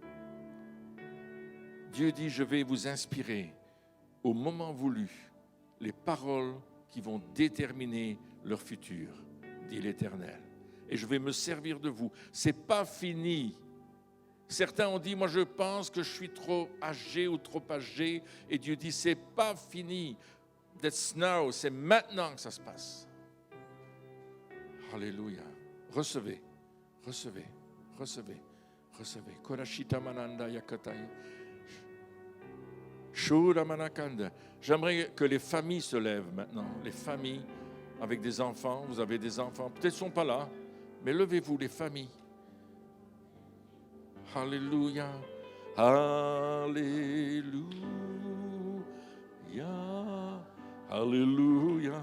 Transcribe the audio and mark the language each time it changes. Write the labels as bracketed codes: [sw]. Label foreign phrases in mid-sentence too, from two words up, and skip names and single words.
[fr] Dieu dit, je vais vous inspirer au moment voulu les paroles qui vont déterminer leur futur, dit l'Éternel. Et je vais me servir de vous. Ce n'est pas fini. Certains ont dit, moi je pense que je suis trop âgé ou trop âgé. Et Dieu dit, ce n'est pas fini. [en] That's now, [fr] c'est maintenant que ça se passe. Alléluia. Recevez, recevez, recevez, recevez. Korashita mananda yakataya. Shura manakanda. J'aimerais que les familles se lèvent maintenant. Les familles avec des enfants. Vous avez des enfants. Peut-être qu'ils ne sont pas là. Mais levez-vous, les familles. Alléluia. Alléluia. Alléluia.